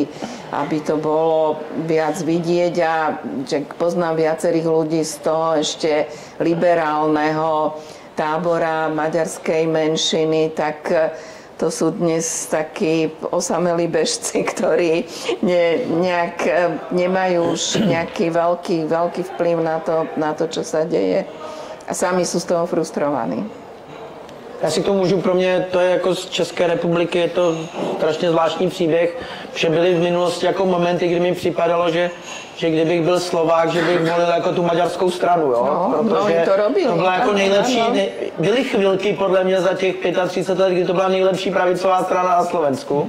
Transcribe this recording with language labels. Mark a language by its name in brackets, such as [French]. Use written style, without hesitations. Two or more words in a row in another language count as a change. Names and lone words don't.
[Slovak] to bolo viac vidieť a že poznám viacerých ľudí z toho ešte liberálneho tábora maďarskej menšiny, tak to sú dnes takí osamelí bežci, ktorí nemajú už nejaký veľký vplyv na to, čo sa deje. A sami sú z toho frustrovaní. [Czech] Já si to můžu, pro mě to je jako z České republiky, je to strašně zvláštní příběh, že byly v minulosti jako momenty, kdy mi připadalo, že kdybych byl Slovák, že bych volil jako tu maďarskou stranu, jo? No, protože [Slovak] to robili. [Czech] To byla jako nejlepší, byly chvilky podle mě za těch 35 let, kdy to byla nejlepší pravicová strana na Slovensku.